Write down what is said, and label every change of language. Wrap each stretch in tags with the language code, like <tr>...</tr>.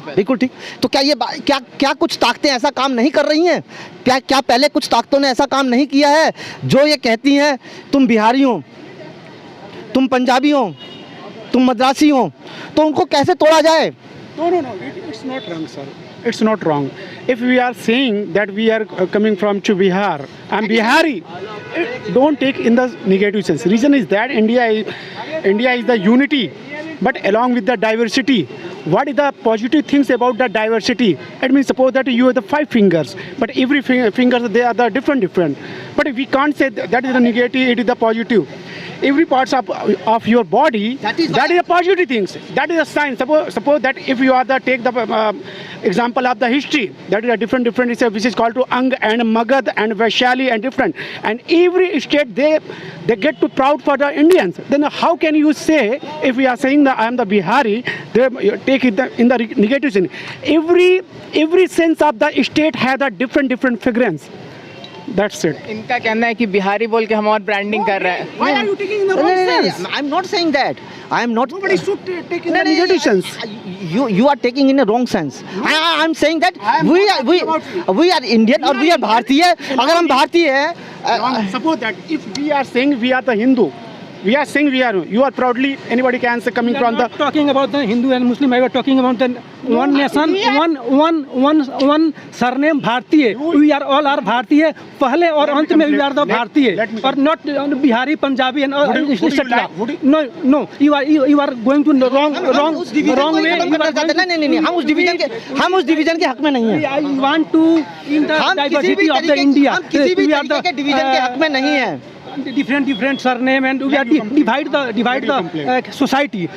<hi>बिल्कुल ठीक। तो क्या ये क्या कुछ ताकतें ऐसा काम नहीं कर रही हैं? क्या पहले कुछ ताकतों ने ऐसा काम नहीं किया है जो ये कहती हैं तुम बिहारी हो, तुम पंजाबी हो, तुम मद्रासी हो, तो उनको कैसे तोड़ा जाए?</hi> <en>No, it's not wrong, sir. It's not wrong. If we are saying that we are coming from to Bihar, I'm Bihari, don't take in the negative sense. Reason is that India is the unity, but along with the diversity. What is the positive things about the diversity? It means suppose that you have the 5 fingers, but every fingers they are the different. But we can't say that is the negative, it is the positive. Every parts of your body that is a positive things. That is a sign. Suppose that if you are take the example of the history, that is a different which is called to Ang and Magad and Vaishali and different. And every state they get to proud for the Indians. Then how can you say, if we are saying that I am the Bihari, they take it in the negative sense. Every sense of the state has a different fragrance. That's it.</en> <hi>इनका कहना है कि बिहारी बोल के हम और branding कर रहे हैं।</hi> <en>Why are you taking in the wrong sense? I'm not saying that. I am not. Nobody should take in the negative sense. You are taking in a wrong sense. I'm saying that we are Indian और we are Bharatiya.</en> <hi>अगर हम भारतीय हैं,</hi> <en>Suppose that if we are saying we are the Hindu, we are saying you are proudly, anybody can say coming from the. Not talking about the Hindu and Muslim. I was talking about the one nation, one surname Bhartiya. We are all are Bhartiya.</en> <hi>पहले और अंत में</hi> <en>we are the Bhartiya, or not Bihari, Punjabi and etc. No, you are going to wrong way.</en> <hi>नहीं, हम उस division के हक में नहीं हैं।</hi> <en>I want to in the diversity of the India.</en> <hi>हम किसी भी तरीके के डिवीजन के हक में नहीं हैं।</hi> <en>different surname and we are divide the society.</en>